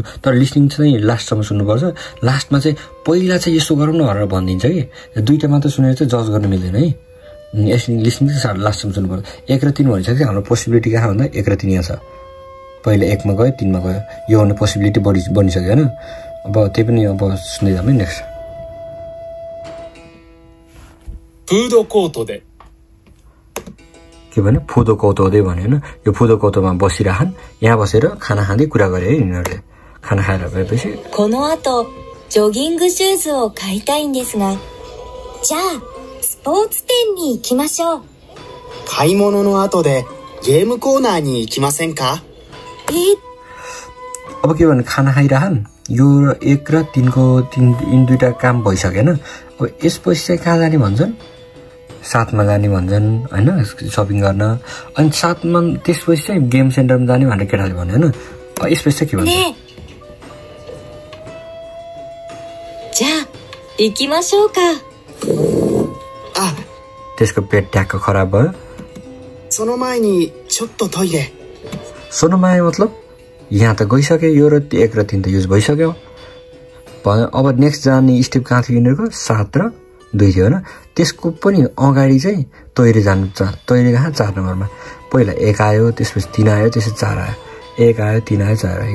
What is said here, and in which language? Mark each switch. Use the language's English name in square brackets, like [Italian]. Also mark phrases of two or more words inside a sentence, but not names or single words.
[Nepali] तर लिस्निङ चाहिँ लास्टसम्म सुन्नुपर्छ। लास्टमा चाहिँ पहिला चाहिँ यसो गरौँ न भनेर भनिदिन्छ कि, दुईटा मात्र सुनेर चाहिँ जज गर्न मिल्दैन है। लिस्निङ चाहिँ लास्टसम्म सुन्नुपर्छ। 1 र 3 भनिसक्यो, हाम्रो पोसिबिलिटी कहाँ भन्दा 1 र 3 यहाँ छ। पहिला 1 मा गयो 3 मा गयो, यो हुने पोसिबिलिटी बनिसक्यो हैन। अब त्यही पनि अब सुन्दै जाम है। नेक्स्ट [Japanese] フードコートで [Nepali] के भन्यो [Japanese] フードコートで [Nepali] भन्यो हैन। यो फुदो कौतोमा बसिरहन्, यहाँ बसेर खाना खाँदै कुरा गरे है यिनीहरूले। खाना खाएर भएपछि [Japanese] この後ジョギングシューズを買いたいんですが。じゃあスポーツ店に行きましょう。買い物の後でゲームコーナーに行きませんか？ [Nepali] अब के भन्नु खाना खाइरहन्, यो 1 र 3 को इन दुईटा काम भइसकेन। अब यसपछि चाहिँ कहाँ जाने भन्छन्, साथमा जाने भन्छन् हैन शपिङ गर्न। अनि साथमा त्यसपछि चाहिँ गेम सेन्टरमा जाने भनेर केटाले भन्यो हैन। यसपछि चाहिँ के भन्छ, [Japanese] じゃあ行きましょうか。 [Nepali] त्यसको पेट ट्याक्क खराब भयो। [Japanese] その前にちょっとトイレ。 [Nepali] सोनोमाया मतलब यहाँ त गइसक्यो, यो र 1 र 3 त युज भइसक्यो भयो। अब नेक्स्ट जाने स्टेप कहाँ थियो यिनीहरूको, 7 र 2 थियो हैन। त्यसको पनि अगाडि चाहिँ तोइरे जानु, तोइरे कहाँ 4 नम्बरमा। पहिला 1 आयो, त्यसपछि 3 आयो, त्यसपछि 4 आयो, 1 आयो 3 आयो 4 आयो।